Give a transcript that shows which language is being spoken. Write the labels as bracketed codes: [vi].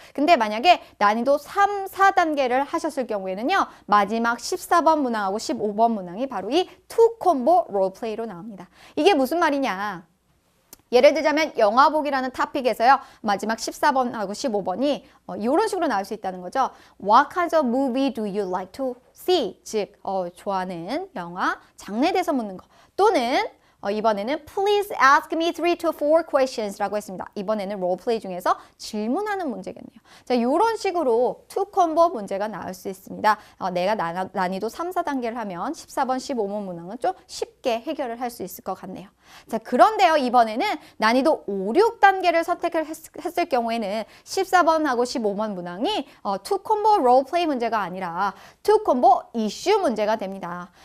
[ko] 근데 만약에 난이도 3, 4단계를 하셨을 경우에는요, 마지막 14번 문항하고 15번 문항이 바로 이 2컴보 롤플레이로 나옵니다. 이게 무슨 말이냐? 예를 들자면 영화 보기라는 토픽에서요, 마지막 14번하고 15번이 이런 식으로 나올 수 있다는 거죠. [en] What kinds of movie do you like to see? [ko] 즉, 좋아하는 영화, 장르에 대해서 묻는 거. 또는 이번에는 [en] Please ask me 3 to 4 questions [ko] 라고 했습니다. 이번에는 롤플레이 중에서 질문하는 문제겠네요. 자, 이런 식으로 2컴보 문제가 나올 수 있습니다. 내가 난이도 3, 4단계를 하면 14번, 15번 문항은 좀 쉽게 해결을 할 수 있을 것 같네요. 자, 그런데요, 이번에는 난이도 5, 6단계를 선택을 했을 경우에는 14번하고 15번 문항이 2컴보 롤플레이 문제가 아니라 2컴보 이슈 문제가 됩니다.